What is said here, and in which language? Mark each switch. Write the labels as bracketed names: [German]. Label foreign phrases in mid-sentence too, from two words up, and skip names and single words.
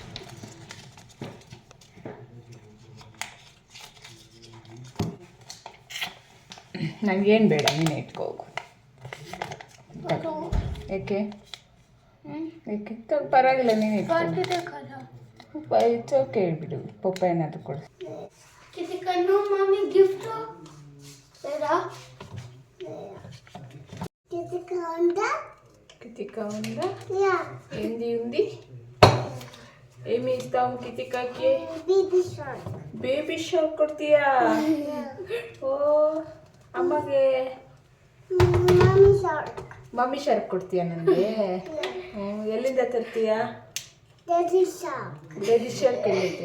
[Kannada] ನನಗೇನು ಬೇಡ, ನೀನು ಇಟ್ಕೋ ಹೋಗು. ಏಕೆ ಪರವಾಗಿಲ್ಲ, ನೀನು ಇಟ್ಕೋ. [English] it's okay [Kannada] ಬಿಡು, ಪಪ್ಪ ಏನಾದರೂ ಕೊಡು. [Telugu] కితికా ఉందా? ఏంది ఉంది? ఏమి ఇస్తాము కితికాకి? [Kannada] ಬೇಬಿ ಶಾರ್ಕ್ ಕೊಡ್ತೀಯಾ? ಓ ಅಮ್ಮಗೆ ಮಮ್ಮಿ ಶಾರ್ಕ್ ಕೊಡ್ತೀಯಾ ನನಗೆ? ಎಲ್ಲಿಂದ ತರ್ತೀಯಾ? ಡ್ಯಾಡಿ ಶಾರ್ಕ್ ಎಲ್ಲಿದೆ?